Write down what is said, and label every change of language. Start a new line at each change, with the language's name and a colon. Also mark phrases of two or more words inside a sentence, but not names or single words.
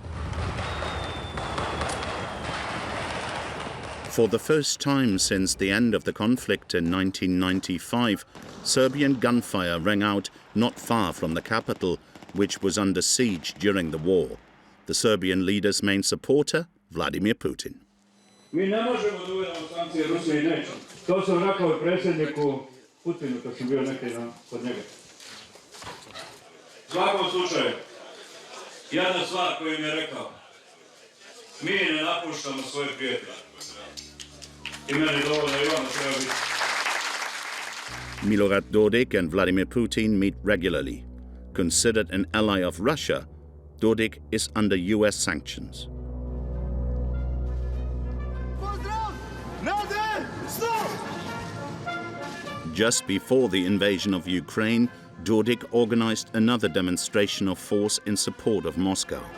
English: For the first time since the end of the conflict in 1995, Serbian gunfire rang out not far from the capital, which was under siege during the war. The Serbian leader's main supporter, Vladimir Putin.
Serbian: Mi ne možemo da uvedemo sankcije Rusije i nećemo. To sam rekao predsjedniku Putinu kad sam bio neki dan kod njega. U svakom slučaju, jedna stvar koju mi je rekao, mi ne napuštamo svoje prijatelje. I meni dovoljno i ono treba biti.
English: Milorad Dodik and Vladimir Putin meet regularly. Considered an ally of Russia, Dodik is under US sanctions. Just before the invasion of Ukraine, Dodik organized another demonstration of force in support of Moscow.